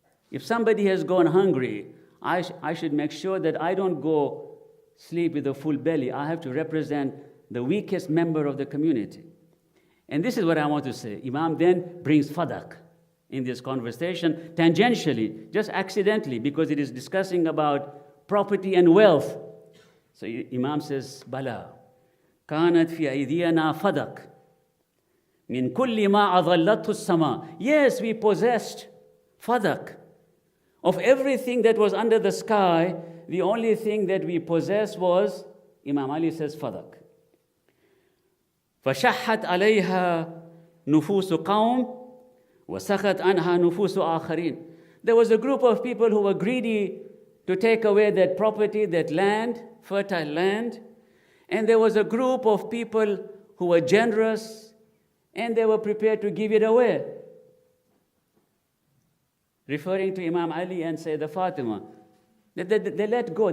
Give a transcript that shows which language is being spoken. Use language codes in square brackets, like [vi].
[en] If somebody has gone hungry, I should make sure that I don't go sleep with a full belly. I have to represent the weakest member of the community. And this is what I want to say. Imam then brings fadak. in this conversation, tangentially, just accidentally, because it is discussing about property and wealth. So Imam says, [ar] Bala, كانت في أيدينا فدق من كل ما أظلته السماء. [en] Yes, we possessed fadak. Of everything that was under the sky, the only thing that we possessed was, Imam Ali says, fadak. [ar] فشحت عليها نفوس قوم وسخت عنها نفوس آخرين. [en] There was a group of people who were greedy to take away that property, that land, fertile land. And there was a group of people who were generous and they were prepared to give it away. Referring to Imam Ali and Sayyidah Fatima. They let go.